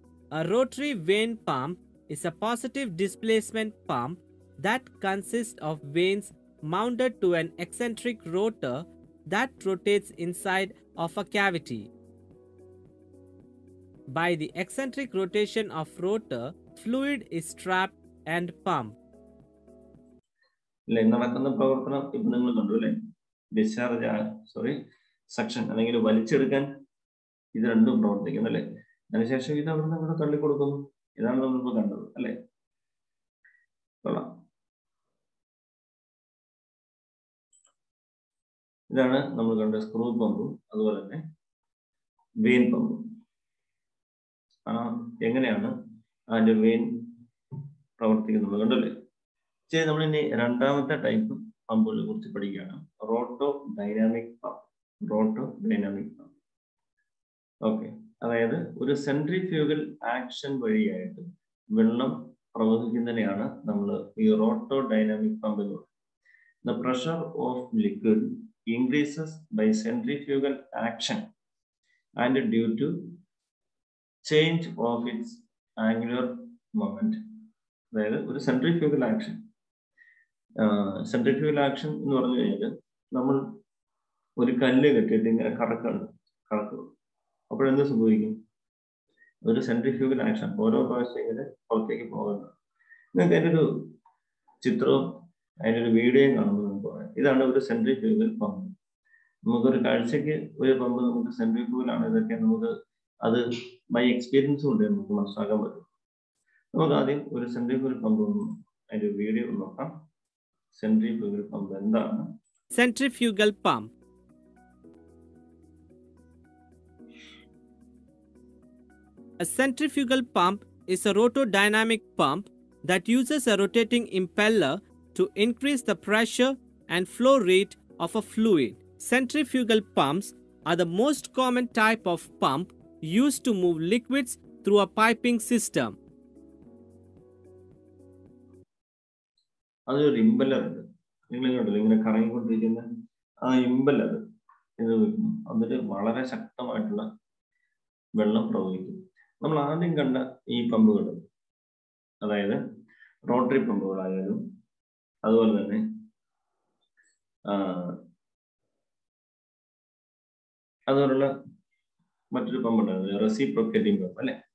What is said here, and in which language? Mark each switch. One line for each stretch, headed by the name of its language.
English: A rotary vane pump is a positive displacement pump that consists of vanes mounted to an eccentric rotor that rotates inside of a cavity. By the eccentric rotation of rotor, fluid is trapped and pumped.
Malayalam: നടക്കുന്ന പ്രവർത്തനം ഇപ്പൊ നിങ്ങൾ കണ്ടു അല്ലെ? Discharge suction അല്ലെങ്കിൽ വലിച്ചെടുക്കാൻ ഇത് രണ്ടും പ്രവർത്തിക്കുന്നു അല്ലെ? അതിനുശേഷം ഇത് അവിടെ നിന്ന് തള്ളിക്കൊടുക്കുന്നു. ഇതാണ് നമ്മളിപ്പോ കണ്ടത് അല്ലെ? കൊള്ളാം. ഇതാണ് നമ്മൾ കണ്ട സ്ക്രൂ പമ്പും അതുപോലെ തന്നെ വെയിൻ പമ്പും. എങ്ങനെയാണ് അതിന്റെ വെയിൻ പ്രവർത്തിക്കുന്നത് കണ്ടല്ലേ? ശരി, നമ്മൾ ഇനി രണ്ടാമത്തെ ടൈപ്പ് പമ്പുകളെ കുറിച്ച് പഠിക്കുകയാണ്. റോട്ടോ dynamic pump. റോട്ടോ dynamic pump. Okay, അതായത് ഒരു സെൻട്രിഫ്യൂഗൽ ആക്ഷൻ വഴിയായിട്ട് വെള്ളം പ്രവഹിക്കുന്നതിനെയാണ് നമ്മൾ ഈ റോട്ടോ ഡൈനാമിക് പമ്പ് എന്ന് പറയുന്നത്.
English: The pressure of liquid increases by centrifugal action and due to change of its angular moment.
Malayalam: അതായത് ഒരു സെൻട്രിഫ്യൂഗൽ ആക്ഷൻ. സെൻട്രിഫ്യൂഗൽ ആക്ഷൻ എന്ന് പറഞ്ഞു കഴിഞ്ഞാൽ നമ്മൾ ഒരു കല്ല് കെട്ടിയിട്ട് ഇങ്ങനെ കറക്കും. അപ്പോഴെന്ത് സംഭവിക്കും? ഒരു സെൻട്രിഫ്യൂഗൽ ആക്ഷൻ ഓരോ പ്രാവശ്യം ഇങ്ങനെ പുറത്തേക്ക് പോകുന്നത്. നിങ്ങൾക്ക് അതിൻ്റെ ഒരു ചിത്രവും അതിൻ്റെ ഒരു വീഡിയോയും കാണുമ്പോൾ നമുക്ക് പറയാം. ഇതാണ് ഒരു സെൻട്രിഫ്യൂഗൽ പമ്പ്. നമുക്കൊരു കാഴ്ചക്ക് ഒരു പമ്പ് നമുക്ക് സെൻട്രിഫ്യൂഗൽ ആണ്, ഇതൊക്കെ നമുക്ക് അത്
English: by experience
Malayalam: കൊണ്ട് നമുക്ക് മനസ്സിലാക്കാൻ പറ്റും. നമുക്ക് ആദ്യം ഒരു സെൻട്രിഫ്യൂഗൽ പമ്പ് അതിന്റെ വീഡിയോ നോക്കാം. സെൻട്രിഫ്യൂഗൽ പമ്പ് എന്താണ്?
English: Centrifugal pump. A centrifugal pump is a rotodynamic pump that uses a rotating impeller to increase the pressure and flow rate of a fluid. Centrifugal pumps are the most common type of pump used to move liquids through a piping system.
Malayalam: അതൊരു impeller ഉണ്ട്, നിങ്ങൾ കണ്ടല്ലോ ഇങ്ങനെ കറങ്ങിക്കൊണ്ടിരിക്കുന്ന ആ impeller ഇത് വെക്കുന്നു. എന്നിട്ട് വളരെ ശക്തമായിട്ടുള്ള വെള്ളം പ്രവഹിക്കും. നമ്മൾ ആദ്യം കണ്ട ഈ പമ്പുകൾ, അതായത് റോട്ടറി പമ്പുകളായാലും അതുപോലെ തന്നെ അതുപോലുള്ള മറ്റൊരു പമ്പ് ഉണ്ടായിരുന്നു, റെസിപ്രോക്കേറ്റിംഗ് പമ്പ് അല്ലെ?